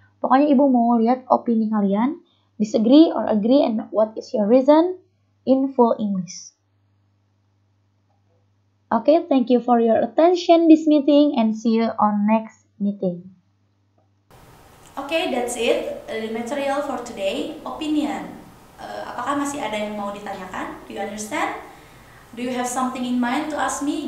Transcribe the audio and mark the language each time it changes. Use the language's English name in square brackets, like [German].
[Indonesian] Pokoknya Ibu mau lihat opini kalian, [English] disagree or agree, and what is your reason in full English. Okay, thank you for your attention this meeting and see you on next meeting. Okay, that's it. The material for today, opinion. [Indonesian] Apakah masih ada yang mau ditanyakan? [English] Do you understand? Do you have something in mind to ask me?